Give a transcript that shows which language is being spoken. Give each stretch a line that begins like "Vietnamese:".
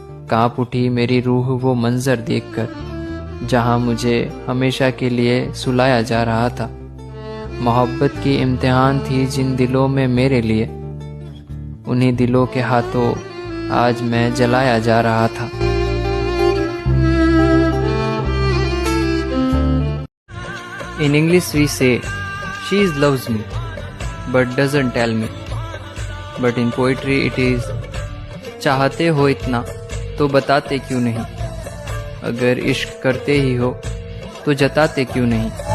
Hindi: कांप उठी मेरी रूह वो मंजर देखकर, जहां मुझे हमेशा के लिए सुलाया जा रहा था। मोहब्बत की इम्तिहान थी जिन दिलों में मेरे लिए, उन्हीं दिलों के हाथों आज मैं जलाया जा रहा था।
English: In English we say, she loves me, but doesn't tell me. But in poetry it is,
Hindi: चाहते हो इतना तो बताते क्यों नहीं, अगर इश्क करते ही हो तो जताते क्यों नहीं।